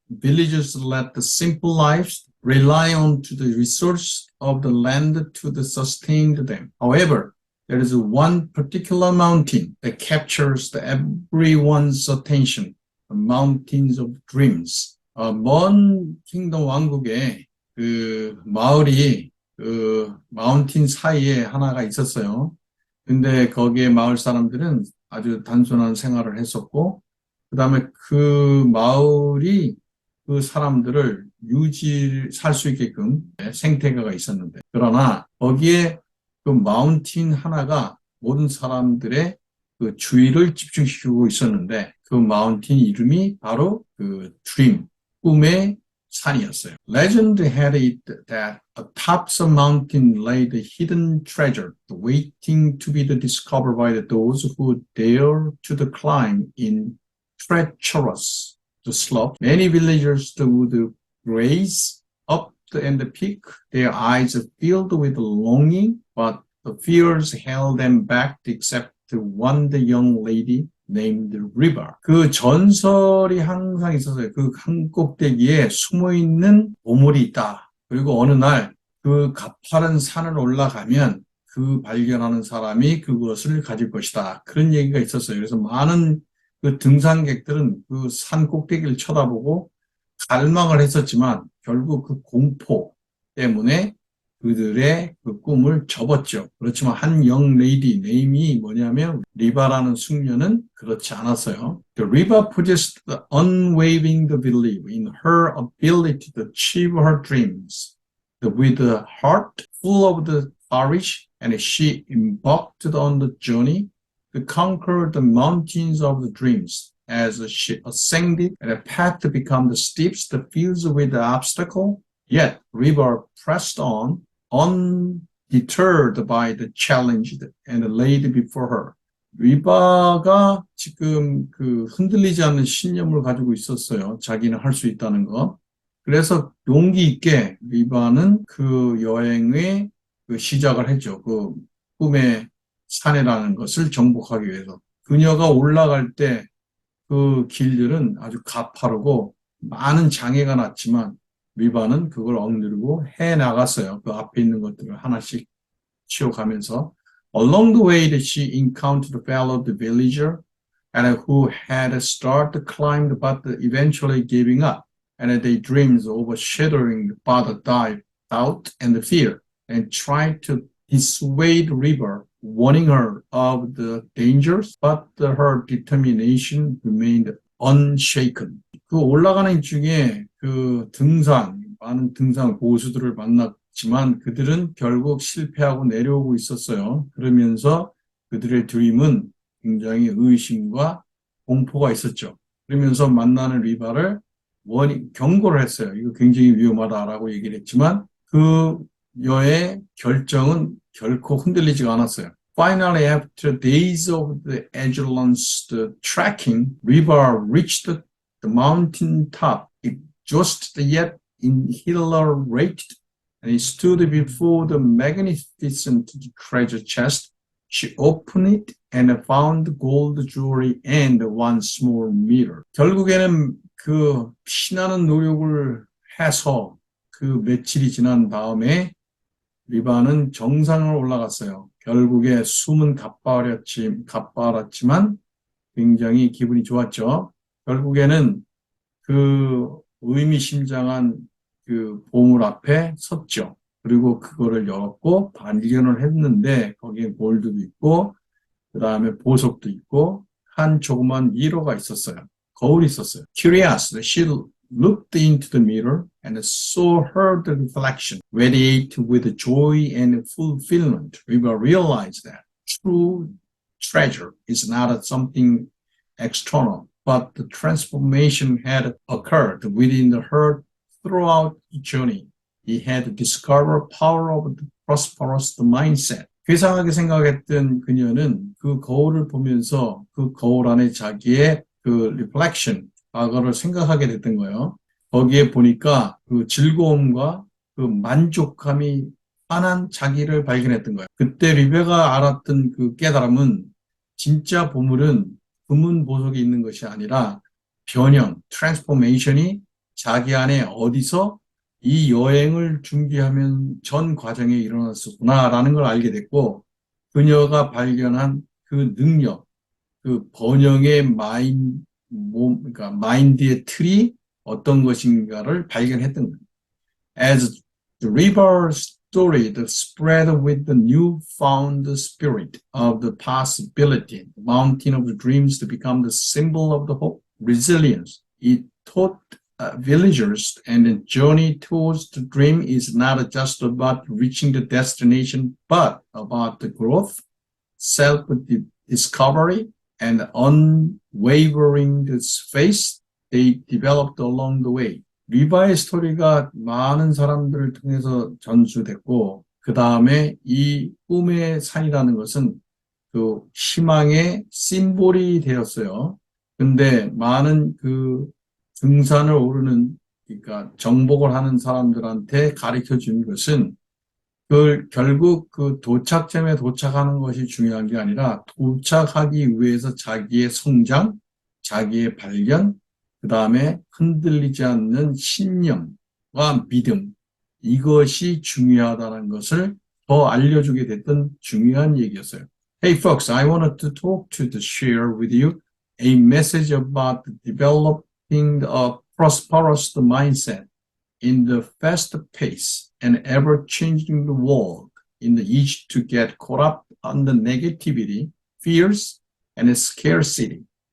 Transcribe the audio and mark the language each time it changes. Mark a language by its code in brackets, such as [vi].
[en] Villagers led the simple lives, rely on to the resource of the land to sustain them. However, there is one particular mountain that captures everyone's attention, the mountains of dreams. [ko] 먼 킹덤 왕국에 그 마을이 그 마운틴 사이에 하나가 있었어요. 근데 거기에 마을 사람들은 아주 단순한 생활을 했었고, 그 다음에 그 마을이 그 사람들을 살 수 있게끔 생태계가 있었는데, 그러나 거기에 그 마운틴 하나가 모든 사람들의 그 주의를 집중시키고 있었는데, 그 마운틴 이름이 바로 그 드림, 꿈의 산이었어요. [en] Legend had it that atop the mountain lay the hidden treasure, waiting to be discovered by those who dare to climb in treacherous slope. Many villagers would race up the peak, their eyes filled with longing, but the fears held them back except one young lady named River. [ko] 그 전설이 항상 있었어요. 그 한 꼭대기에 숨어있는 보물이 있다. 그리고 어느 날 그 가파른 산을 올라가면 그 발견하는 사람이 그것을 가질 것이다. 그런 얘기가 있었어요. 그래서 많은 그 등산객들은 그 산 꼭대기를 쳐다보고 갈망을 했었지만 결국 그 공포 때문에 그들의 그 꿈을 접었죠. 그렇지만 한 [en] young lady, [ko] 네임이 뭐냐면 리바라는 숙녀는 그렇지 않았어요. [en] The river possessed the unwavering belief in her ability to achieve her dreams. With a heart full of the courage, and she embarked on the journey to conquer the mountains of the dreams. As she ascended, and the path to become the steepest, filled with the obstacle, yet river pressed on, undeterred by the challenge and laid before her. [ko] 리바가 지금 그 흔들리지 않는 신념을 가지고 있었어요. 자기는 할 수 있다는 거. 그래서 용기 있게 리바는 그 여행의 그 시작을 했죠. 그 꿈의 산이라는 것을 정복하기 위해서. 그녀가 올라갈 때 그 길들은 아주 가파르고 많은 장애가 났지만 리바는 그걸 억누르고 해나갔어요. 그 앞에 있는 것들을 하나씩 치워가면서. [en] Along the way that she encountered a fellow villager and who had started to climb but eventually giving up. And their dreams overshadowing both doubt and fear, and tried to dissuade River, warning her of the dangers, but her determination remained unshaken. [ko] 그 올라가는 중에 그 많은 등산 고수들을 만났지만 그들은 결국 실패하고 내려오고 있었어요. 그러면서 그들의 드림은 굉장히 의심과 공포가 있었죠. 그러면서 만나는 리바를 경고를 했어요. 이거 굉장히 위험하다라고 얘기를 했지만 그녀의 결정은 결코 흔들리지가 않았어요. [en] Finally, after days of the endurance trekking, River reached the mountain top, exhausted yet exhilarated, and he stood before the magnificent treasure chest. She opened it and found gold jewelry and one small mirror. [ko] 결국에는 그 피나는 노력을 해서 그 며칠이 지난 다음에 리바는 정상을 올라갔어요. 결국에 숨은 가빠랐지만 굉장히 기분이 좋았죠. 결국에는 그 의미심장한 그 보물 앞에 섰죠. 그리고 그거를 열었고 발견을 했는데 거기에 골드도 있고 그 다음에 보석도 있고 한 조그만 미러가 있었어요. 거울이 있었어요. [en] Curious, she looked into the mirror and saw her reflection, radiate with joy and fulfillment. River realized that true treasure is not something external, but the transformation had occurred within her throughout the journey. He had discovered power of the prosperous mindset. [ko] 괴상하게 생각했던 그녀는 그 거울을 보면서 그 거울 안에 자기의 그 reflection, 과거를 생각하게 됐던 거예요. 거기에 보니까 그 즐거움과 그 만족감이 환한 자기를 발견했던 거예요. 그때 리베가 알았던 그 깨달음은 진짜 보물은 금은 보석에 있는 것이 아니라 변형, 트랜스포메이션이 자기 안에 어디서 이 여행을 준비하면 전 과정에 일어났었구나라는 걸 알게 됐고, 그녀가 발견한 그 능력, 그 번영의 그러니까 마인드의 틀이 어떤 것인가를 발견했던 거예요. [en] As the river story that spread with the newfound spirit of the possibility, the mountain of the dreams to become the symbol of the hope, resilience. It taught villagers and the journey towards the dream is not just about reaching the destination, but about the growth, self-discovery, and unwavering faith they developed along the way. [ko] 리바의 스토리가 많은 사람들을 통해서 전수됐고, 그 다음에 이 꿈의 산이라는 것은 그 희망의 심볼이 되었어요. 근데 많은 그 등산을 오르는, 그러니까 정복을 하는 사람들한테 가르쳐 준 것은 결국 그 도착점에 도착하는 것이 중요한 게 아니라 도착하기 위해서 자기의 성장, 자기의 발견, 그 다음에 흔들리지 않는 신념과 믿음, 이것이 중요하다는 것을 더 알려주게 됐던 중요한 얘기였어요. [en] Hey folks, I wanted to share with you a message about developing a prosperous mindset in the fast pace and ever-changing world, in the itch to get caught up on the negativity, fears, and scarcity.